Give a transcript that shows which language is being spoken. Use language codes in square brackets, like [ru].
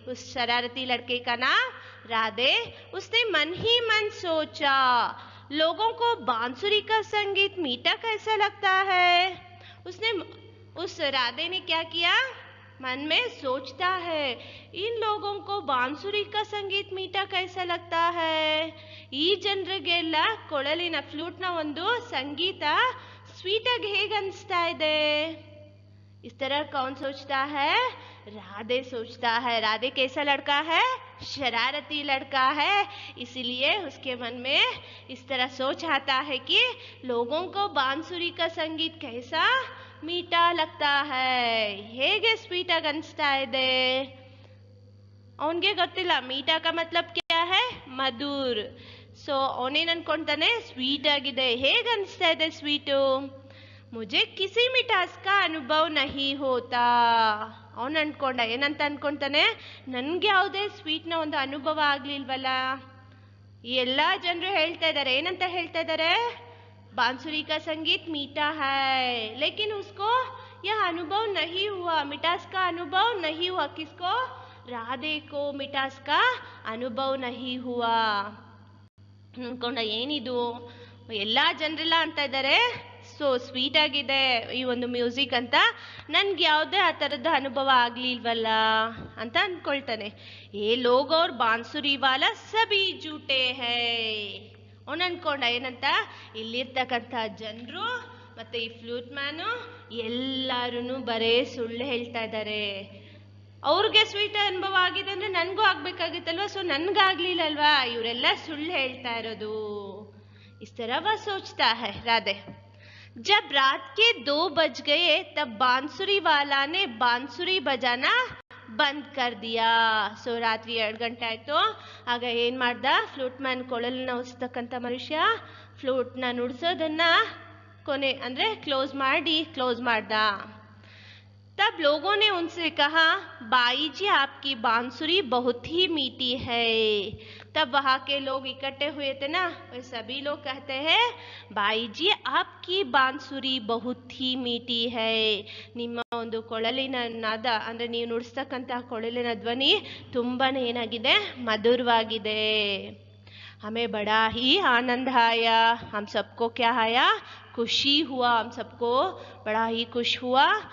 [hi] उस शरारती लड़के का नाम राधे. उसने मन ही मन सोचा, लोगों को बांसुरी का संगीत मीठा कैसा लगता है. उसने, उस राधे ने क्या किया? मन में सोचता है, इन लोगों को बांसुरी का संगीत मीठा कैसा लगता है. [kn] ಈ ಜನರಿಗೆಲ್ಲ ಕೊಳಲಿನ ಫ್ಲೂಟ್ನ ಒಂದು ಸಂಗೀತ ಸ್ವೀಟ್ ಆಗಿ ಹೇಗೆ ಅನಿಸ್ತಾ ಇದೆ. [hi] इस तरह कौन सोचता है? राधे सोचता है. राधे कैसा लड़का है? शरारती लड़का है. इसलिए उसके मन में इस तरह सोच आता है कि लोगों को बांसुरी का संगीत कैसा मीठा लगता है, [kn] ಹೇಗೆ ಸ್ವೀಟ್ ಆಗಿ ಅನಿಸ್ತಾ ಇದೆ. ಅವನಿಗೆ ಗೊತ್ತಿಲ್ಲ [hi] ಮೀಠಾ का मतलब क्या है? मधुर. [kn] ಸೊ ಅವನೇನು ಅನ್ಕೊಂತಾನೆ, ಸ್ವೀಟ್ ಆಗಿದೆ, ಹೇಗೆ ಅನಿಸ್ತಾ ಇದೆ ಸ್ವೀಟು. [hi] मुझे किसी मिठास का अनुभव नहीं होता. [kn] ಅವನು ಅನ್ಕೊಂಡ, ಏನಂತ ಅನ್ಕೊಂತಾನೆ, ನನ್ಗೆ ಯಾವುದೇ ಸ್ವೀಟ್ನ ಒಂದು ಅನುಭವ ಆಗ್ಲಿಲ್ವಲ್ಲ. ಎಲ್ಲ ಜನರು ಹೇಳ್ತಾ ಇದ್ದಾರೆ, [hi] ಏನಂತ ಹೇಳ್ತಾ ಇದ್ದಾರೆ, बांसुरी का संगीत मीठा है, लेकिन उसको यह अनुभव नहीं हुआ, मिठास का अनुभव नहीं हुआ. किसको? राधे को मिठास का अनुभव नहीं हुआ. [kn] ಅನ್ಕೊಂಡ, ಏನಿದು ಎಲ್ಲ ಜನರೆಲ್ಲ ಅಂತ ಇದ್ದಾರೆ, ಸೊ ಸ್ವೀಟ್ ಆಗಿದೆ ಈ ಒಂದು ಮ್ಯೂಸಿಕ್ ಅಂತ, ನನ್ಗೆ ಯಾವುದೇ ಆ ಥರದ ಅನುಭವ ಆಗ್ಲಿಲ್ವಲ್ಲ ಅಂತ ಅನ್ಕೊಳ್ತಾನೆ. [hi] ಏ ಲೋಗ್ ಅವ್ರ ಬಾನ್ಸುರಿ ವಾಲ ಸಬಿ ಜೂಟೆ ಹೈ. [kn] ಅವನು ಅನ್ಕೊಂಡ ಏನಂತ, ಇಲ್ಲಿರ್ತಕ್ಕಂಥ ಜನರು ಮತ್ತೆ ಈ ಫ್ಲೂಟ್ ಮ್ಯಾನು ಎಲ್ಲಾರು ಬರೇ ಸುಳ್ಳು ಹೇಳ್ತಾ ಇದ್ದಾರೆ. ಅವ್ರಿಗೆ ಸ್ವೀಟ್ ಅನುಭವ ಆಗಿದೆ ಅಂದ್ರೆ ನನ್ಗೂ ಆಗ್ಬೇಕಾಗಿತ್ತಲ್ವಾ, ಸೊ ನನ್ಗಾಗ್ಲಿಲ್ಲಲ್ವಾ, ಇವರೆಲ್ಲ ಸುಳ್ಳು ಹೇಳ್ತಾ ಇರೋದು. [hi] इस तरह वह सोचता है राधे. जब रात के 2 बज गए तब बांसुरी वाला ने बांसुरी बजाना ಬಂದ್ ಕರ್ ದಿಯಾ. [kn] ಸೊ ರಾತ್ರಿ 2 ಗಂಟೆ ಆಯ್ತು. ಆಗ ಏನ್ ಮಾಡ್ದ, ಫ್ಲೂಟ್ ಮ್ಯಾನ್, ಕೊಳಲನ್ನ ನುಡಿಸ್ತಕ್ಕಂಥ ಮನುಷ್ಯ, ಫ್ಲೂಟ್ನ ನುಡಿಸೋದನ್ನ ಕೊನೆ ಅಂದ್ರೆ ಕ್ಲೋಸ್ ಮಾಡ್ದ. [hi] तब लोगों ने उनसे कहा, बाई जी आपकी बांसुरी बहुत ही मीठी है. तब वहाँ के लोग इकट्ठे हुए थे ना, वे सभी लोग कहते हैं, बाई जी आपकी बांसुरी बहुत ही मीठी है. [kn] ನಿಮ್ಮ ಒಂದು ಕೊಳಲಿನ ನಾದ ಅಂದ್ರೆ ನೀವು ನುಡಿಸ್ತಕ್ಕಂತಹ ಕೊಳಲಿನ ಧ್ವನಿ ತುಂಬಾನೇ ಏನಾಗಿದೆ, ಮಧುರವಾಗಿದೆ. [hi] हमें बड़ा ही आनंद आया, हम सबको क्या आया, खुशी हुआ, हम सबको बड़ा ही खुश हुआ.